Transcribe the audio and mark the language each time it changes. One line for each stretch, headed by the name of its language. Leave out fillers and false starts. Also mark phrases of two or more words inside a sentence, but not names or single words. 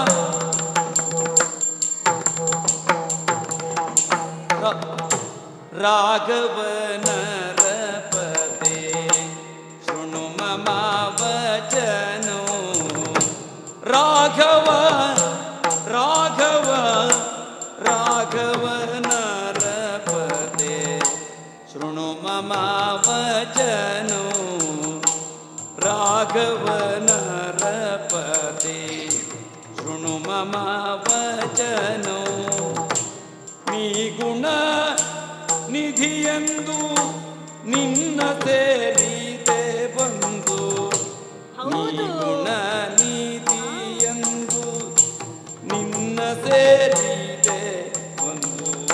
Sanskrit: ರಾಘವನರಪತೆ ಶೃಣು ಮಮ ವಚನೌ ರಾಘವ ರಾಘವ ರಾಘವನರಪತೆ ಶೃಣು ಮಮ ವಚನೌ ರಾಘವನರಪತೆ ಶೃಣು ಮಮ ವಚನೌ
Kannada: ನೀ ಗುಣ ನಿಧಿಯಂದು ನಿನ್ನ ಸೇರಿದೆ ಬಂದು ನೀ ಗುಣ ನಿಧಿಯಂದು ನಿನ್ನ ಸೇರಿದೆ ಬಂದು